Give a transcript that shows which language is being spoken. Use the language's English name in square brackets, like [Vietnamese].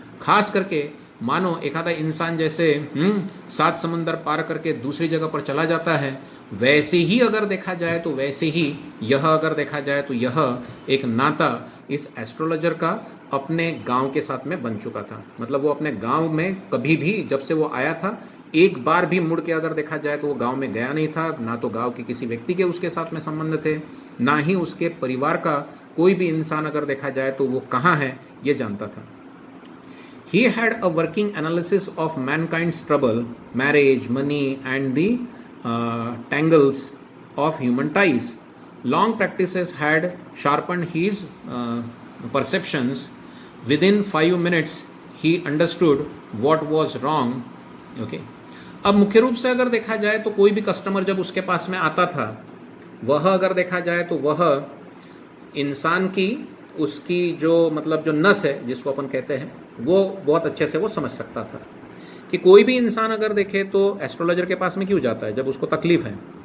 [Hindi] खास करके मानो एखादा इंसान जैसे 7 समंदर पार करके दूसरी जगह पर चला जाता है, वैसे ही अगर देखा जाए तो वैसे ही यह अगर देखा जाए तो यह एक नाता इस एस्ट्रोलॉजर का अपने गांव के साथ में बन चुका था। मतलब वो अपने गांव में कभी भी जब से वो आया था एक बार भी मुड़ के अगर देखा जाए तो वो गांव में गया नहीं था। ना तो गांव के किसी व्यक्ति के उसके साथ में संबंध थे, ना ही उसके परिवार का कोई भी इंसान अगर देखा जाए तो वो कहाँ है ये जानता था। [English] He had a working analysis of mankind's trouble, marriage, money, and the tangles of human ties. Long practices had sharpened his perceptions. Within 5 minutes, he understood what was wrong. Okay. [Hindi] अब मुख्य रूप से अगर देखा जाए तो कोई भी कस्टमर जब उसके पास में आता था, वह अगर देखा जाए तो वह इंसान की उसकी जो मतलब जो नस है जिसको अपन कहते हैं वो बहुत अच्छे से वो समझ सकता था कि कोई भी इंसान अगर देखे तो एस्ट्रोलॉजर के पास में क्यों जाता है जब उसको तकलीफ है।